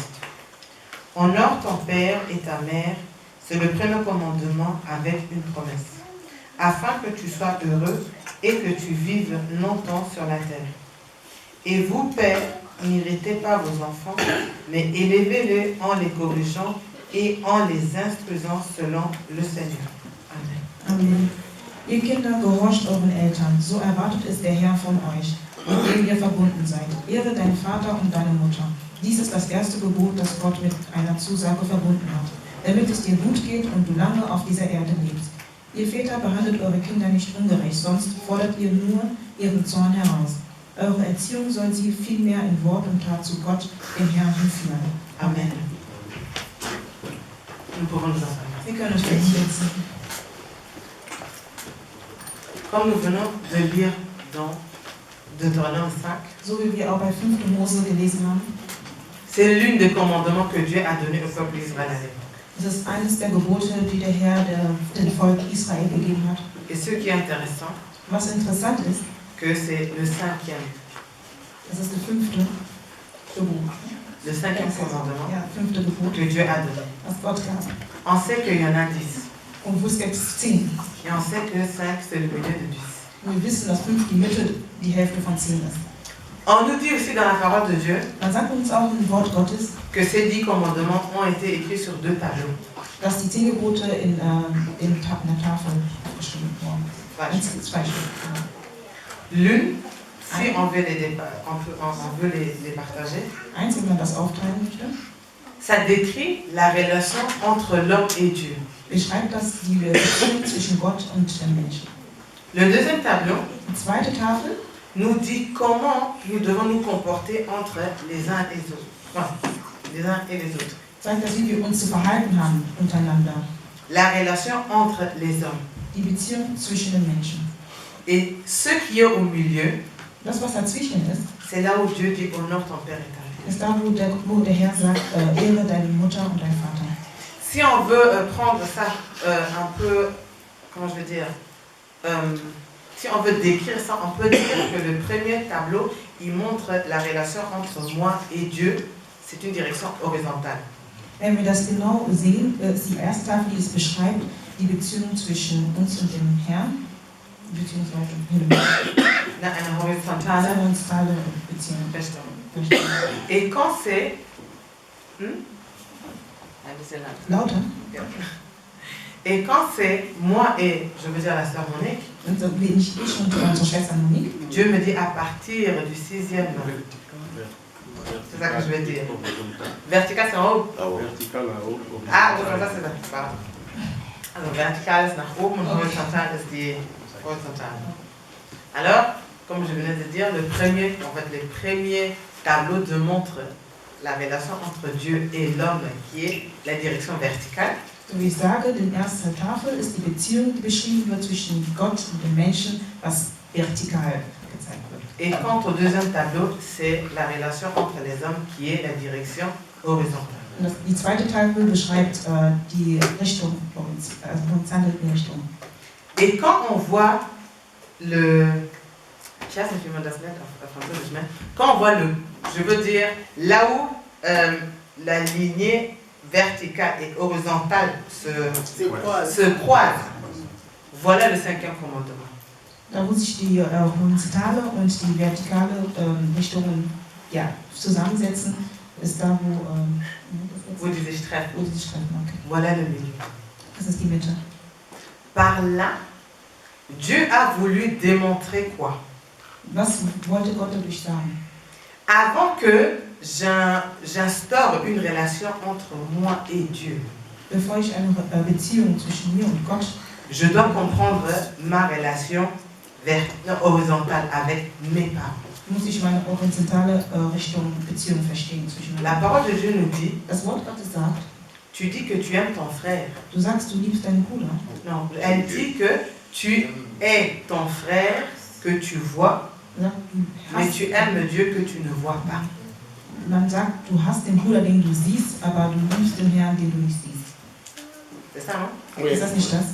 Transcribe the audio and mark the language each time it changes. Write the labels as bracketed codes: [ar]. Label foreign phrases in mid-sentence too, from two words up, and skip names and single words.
[fr] Honore ton père et ta mère, c'est le premier commandement avec une promesse, afin que tu sois heureux et que tu vives longtemps sur la terre. Et vous, pères, n'irritez pas vos enfants, mais élevez-les en les corrigeant et en les instruisant selon le Seigneur. Amen. Amen. [de] Ihr Kinder, gehorcht euren Eltern, so erwartet es der Herr von euch, mit dem ihr verbunden seid. Ehre deinen Vater und deine Mutter. Dies ist das erste Gebot, das Gott mit einer Zusage verbunden hat, damit es dir gut geht und du lange auf dieser Erde lebst. Ihr Väter behandelt eure Kinder nicht ungerecht, sonst fordert ihr nur ihren Zorn heraus. Eure Erziehung soll sie vielmehr in Wort und Tat zu Gott, dem Herrn, hinführen. Amen. [fr] Nous pouvons nous asseoir. [de] Wir können uns hinsetzen. [fr] Comme nous venons de lire dans Deutéronome 5, [de] So wie wir auch bei 5. Mose gelesen haben, [fr] c'est l'une des commandements que Dieu a donné au peuple d'Israël à l'époque. [de] es ist eines der Gebote, die der Herr dem Volk Israel gegeben hat. [fr] Et ce qui est intéressant, [de] Was interessant ist, [fr] que c'est le cinquième [de] das ist das 5. Gebot. [fr] le cinquième commandement [de] Ja, 5. Gebot, [fr] que Dieu a donné. [de] was Gott gab. [fr] On sait qu'il y en a 10. [de] Und es gibt 10. [fr] Et on sait que 5, c'est le milieu de 10. [de] Und wir wissen, dass 5 die Mitte, die Hälfte von 10 ist. [fr] On nous dit aussi dans la parole de Dieu [de] Man sagt uns auch im Wort Gottes, [fr] que ces 10 commandements ont été écrits sur 2 tableaux. [de] dass die 10 Gebote in der Tafel aufgeschrieben wurden. [fr] Voilà. [de] Zwei Stück. [fr] L'une, si on veut on veut les partager, [de] Eins, wenn man das aufteilen möchte, [fr] ça décrit la relation entre l'homme et Dieu. [de] beschreibt das die Beziehung zwischen Gott und dem Menschen. [fr] Le deuxième tableau [de] Die zweite Tafel [fr] nous dit comment nous devons nous comporter entre les uns et les autres. Enfin, les uns et les autres. [de] zeigt das, wie wir uns zu verhalten haben untereinander. [fr] La relation entre les hommes. [de] Die Beziehung zwischen den Menschen. [fr] Et ce qui est au milieu, [de] Das, was dazwischen ist, [fr] c'est là où Dieu dit honore ton père et ta mère. [de] ist da, wo der Herr sagt, ehre deine Mutter und deinen Vater. [fr] Si on veut prendre ça un peu, comment je veux dire, si on veut décrire ça, on peut dire que le premier tableau, il montre la relation entre moi et Dieu. C'est une direction horizontale. [de] Wenn wir das genau sehen, ist die erste Tafel, die es beschreibt, die Beziehung zwischen uns und dem Herrn. beziehungsweise Himmel. Eine horizontale Horizontale Beziehung. Verstehen. [fr] Et quand c'est... [de] Lauter. Ja. [fr] Et quand c'est moi et, je veux dire la sœur Monique, [de] Und so bin ich und unsere Schwester Monique. [fr] Dieu me dit à partir du 6e. C'est ça que je veux dire. Vertical, c'est en haut. Vertical en haut. Ah, horizontal, c'est vertical. [de] Also vertical ist nach oben und horizontal ist die horizontale. [fr] Alors, comme je venais de dire, les premiers tableaux démontrent la relation entre Dieu et l'homme qui est la direction verticale. [de] So wie ich sage, die erste Tafel ist die Beziehung, die beschrieben wird zwischen Gott und dem Menschen, was vertikal gezeigt wird. [fr] Et quant au deuxième tableau, c'est la relation entre les hommes qui est la direction horizontale. [de] Und die zweite Tafel beschreibt die Richtung, also horizontale Richtung. [fr] Et quand on voit quand on voit je veux dire, là où la lignée verticale et horizontale se croisent, voilà le 5e commandement. [de] Da wo sich die horizontale und die vertikale Richtungen zusammensetzen, ist da, wo die sich treffen. Okay. [fr] Voilà le milieu. [de] Das ist die Mitte. [fr] Par là, Dieu a voulu démontrer quoi? [de] Was wollte Gott dadurch sagen? [fr] Avant que j'instaure une relation entre moi et Dieu, [de] Bevor ich eine Beziehung zwischen mir und Gott, [fr] je dois comprendre ma relation horizontale avec mes parents. [de] Muss ich meine horizontale Beziehung verstehen zwischen mir. [fr] La parole de Dieu nous dit, [de] Das Wort Gottes sagt, [fr] tu dis que tu aimes ton frère. [de] du sagst, du liebst deinen Bruder. [fr] Non, elle dit que tu es ton frère que tu vois, mais tu aimes Dieu que tu ne vois pas. [de] Man sagt, du hast den Bruder, den du siehst, aber du liebst den Herrn, den du nicht siehst. [fr] C'est ça, non? Oui. [de] Ist das nicht das?